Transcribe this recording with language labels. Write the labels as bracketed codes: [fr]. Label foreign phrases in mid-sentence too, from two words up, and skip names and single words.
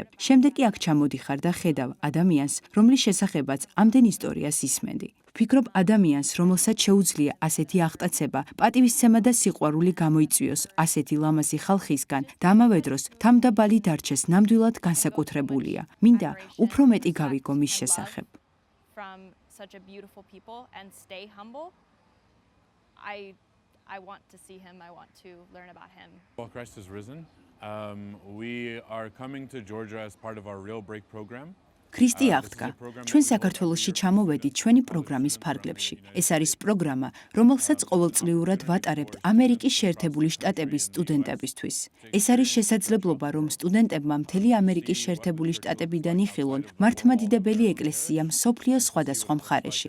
[ka] შემდეგ კი აქ ჩამოდიხარ და ხედავ ადამიანს, რომლის შესახებაც ამდენ ისტორიას ისმენდი. ვფიქრობ ადამიანს, რომელსაც შეუძლია ასეთი აღტაცება, პატივისცემა და სიყვარული გამოიწვიოს ასეთი ლამაზი ხალხისგან და ამავე დროს თამდაბალი დარჩეს ნამდვილად განსაკუთრებულია. მინდა უფრო მეტი გავიგო მის შესახებ. [en] I want to see him. I want to learn about him. Well, Christ is risen. We are coming to Georgia as part of our Real Break program. [ka] ქრისტე აღდგა. ჩვენ საქართველოში ჩამოვედით ჩვენი პროგრამის ფარგლებში. ეს არის პროგრამა, რომელსაც ყოველწლიურად ვატარებთ ამერიკის შეერთებული შტატების სტუდენტებისთვის. ეს არის შესაძლებლობა, რომ სტუდენტებმა მთელი ამერიკის შეერთებული შტატებიდან იხილონ მართლმადიდებელი ეკლესია მსოფლიოს სხვადასხვა მხარეში.